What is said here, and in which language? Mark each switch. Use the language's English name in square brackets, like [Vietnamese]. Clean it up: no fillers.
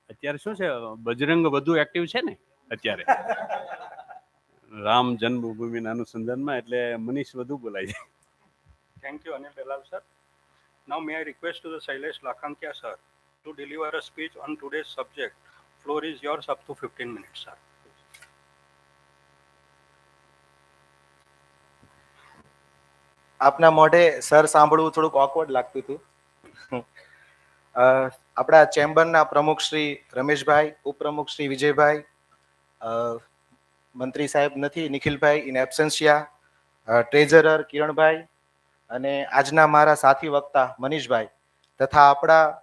[Gujarati] અત્યારે શું છે બજરંગ વધુ એક્ટિવ છે ને અત્યારે રામ જન્મભૂમિના અનુસંધાનમાં એટલે મનીષ વધુ બોલાય છે. [English] Thank you, Anil Dalal sir. Now may I request to the Shailesh Lakhankia sir to deliver a speech on today's subject. Floor is yours up to 15 minutes, sir. [Gujarati] આપના મોઢે સર સાંભળવું થોડુંક ઓકવર્ડ લાગતું હતું. આપણા ચેમ્બરના પ્રમુખ શ્રી રમેશભાઈ, ઉપપ્રમુખ શ્રી વિજયભાઈ, મંત્રી સાહેબ નથી નિખિલભાઈ ઇન એબ્સેન્શિયા, ટ્રેઝરર કિરણભાઈ અને આજના મારા સાથી વક્તા મનીષભાઈ તથા